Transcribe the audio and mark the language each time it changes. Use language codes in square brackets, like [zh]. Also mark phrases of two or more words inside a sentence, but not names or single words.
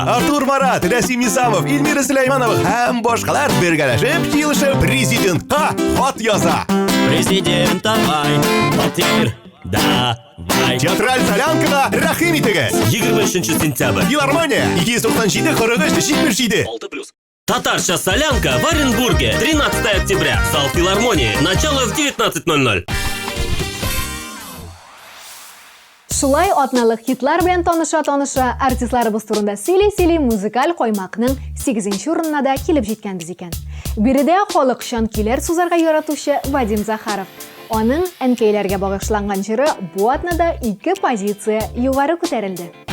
[tt] Артур Марат, Расим Низамов, Эльмира Сулейманова һәм башкалар бергәләшеп җыелышып президентка хат яза. Президент давай, фатир давай. Театраль Солянкага рәхим итегез. 23 сентябрь. Филармония 297 43 77. [ru] 6+. Татарша солянка в Оренбурге. 13 октября. Зал филармонии. Начало в 19:00. [tt] Шулай атналык хитлар белән таныша артистларыбыз турында сөйли музыкаль коймакның 8нче урынына да килеп җиткәнбез икән. Биредә халыкчан көйләр сузарга яратучы Вадим Захаров. Аның әнкәйләргә багышланган җыры бу атнада 2 позиция югары күтәрелде.